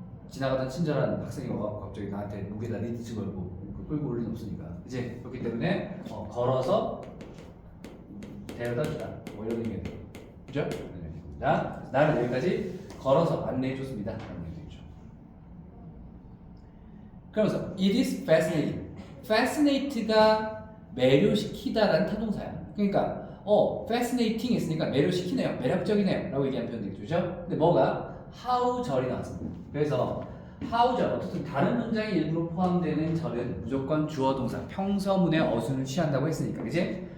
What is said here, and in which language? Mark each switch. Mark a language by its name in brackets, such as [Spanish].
[Korean] 지나가던 친절한 학생이 와서 갑자기 나한테 목에다 리드치 걸고 끌고 올 일은 없으니까 이제 그렇기 때문에 걸어서 데려다 주다 뭐 이런 의미가 돼요. 그죠? 자, 나는 여기까지 걸어서 안내해 줬습니다. 라는 얘기죠. 그러면서 [English] it is fascinating. [Korean] fascinate가 매료시키다라는 타동사야. 그러니까 fascinating 했으니까 매료시키네요. 매력적이네요. 라고 얘기하는 표현 되겠죠. 근데 뭐가 how 절이 나왔습니다. 그래서 how 절 어쨌든 다른 문장에 일부러 포함되는 절은 무조건 주어 동사 평서문의 어순을 취한다고 했으니까 그치?